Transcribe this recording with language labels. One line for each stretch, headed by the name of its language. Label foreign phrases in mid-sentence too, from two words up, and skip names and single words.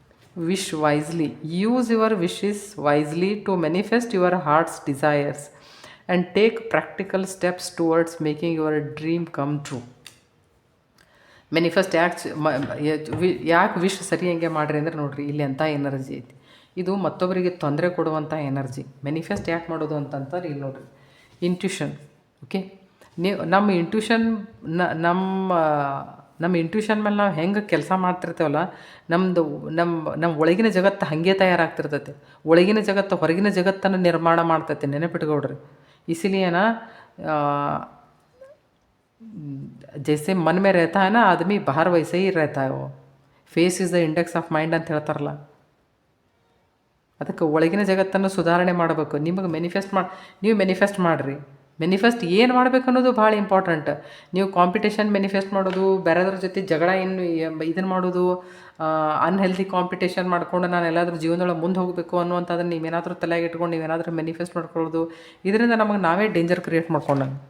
English: Wish wisely. Use your wishes wisely to manifest your heart's desires and take practical steps towards making your dream come true.
Kannada: ಮ್ಯಾನಿಫೆಸ್ಟ್ ಯಾಕೆ ವಿಶ್ ಸರಿ ಹಂಗೆ ಮಾಡಿರಿ ಅಂದ್ರೆ ನೋಡಿರಿ ಇಲ್ಲಿ ಅಂಥ ಎನರ್ಜಿ ಐತಿ. ಇದು ಮತ್ತೊಬ್ಬರಿಗೆ ತೊಂದರೆ ಕೊಡುವಂಥ ಎನರ್ಜಿ. ಮ್ಯಾನಿಫೆಸ್ಟ್ ಯಾಕೆ ಮಾಡೋದು ಅಂತಂತಾರೆ ಇಲ್ಲಿ ನೋಡಿರಿ, ಇಂಟ್ಯೂಷನ್. ಓಕೆ, ನೀವು ನಮ್ಮ ಇಂಟ್ಯೂಷನ್ ನಮ್ಮ ಇಂಟ್ಯೂಷನ್ ಮೇಲೆ ನಾವು ಹೆಂಗೆ ಕೆಲಸ ಮಾಡ್ತಿರ್ತೇವಲ್ಲ, ನಮ್ಮ ಒಳಗಿನ ಜಗತ್ತು ಹಾಗೆ ತಯಾರಾಗ್ತಿರ್ತೈತೆ. ಒಳಗಿನ ಜಗತ್ತು ಹೊರಗಿನ ಜಗತ್ತನ್ನು ನಿರ್ಮಾಣ ಮಾಡ್ತೈತೆ. ನೆನಪಿಟ್ಕೊಡ್ರಿ. ಇಸಿಲಿಯೇನ
Hindi: जैसे मन में रहता है ना आदमी, बाहर वैसे ही रहता है वो.
English: face is the index of mind
Kannada: ಅಂತ ಹೇಳ್ತಾರಲ್ಲ. ಅದಕ್ಕೆ ಒಳಗಿನ ಜಗತ್ತನ್ನು ಸುಧಾರಣೆ ಮಾಡಬೇಕು. ನಿಮಗೆ ನೀವು ಮೆನಿಫೆಸ್ಟ್ ಮಾಡಿರಿ. ಮೆನಿಫೆಸ್ಟ್ ಏನು ಮಾಡಬೇಕು ಅನ್ನೋದು ಭಾಳ ಇಂಪಾರ್ಟೆಂಟ್. ನೀವು
English: competition manifest
Kannada: ಮಾಡೋದು, ಬೇರೆದ್ರ ಜೊತೆ ಜಗಳ ಇದನ್ನು ಮಾಡೋದು,
English: unhealthy competition
Kannada: ಮಾಡ್ಕೊಂಡು ನಾನು ಎಲ್ಲಾದರೂ ಜೀವನದೊಳಗೆ ಮುಂದೆ ಹೋಗಬೇಕು ಅನ್ನುವಂಥದ್ದನ್ನು ನೀವೇನಾದರೂ ತಲೆಯಾಗಿ ಇಟ್ಕೊಂಡು ನೀವೇನಾದರೂ ಮೆನಿಫೆಸ್ಟ್ ಮಾಡ್ಕೊಳ್ಳೋದು, ಇದರಿಂದ ನಮಗೆ ನಾವೇ
English: danger create
Kannada: ಮಾಡ್ಕೊಂಡು.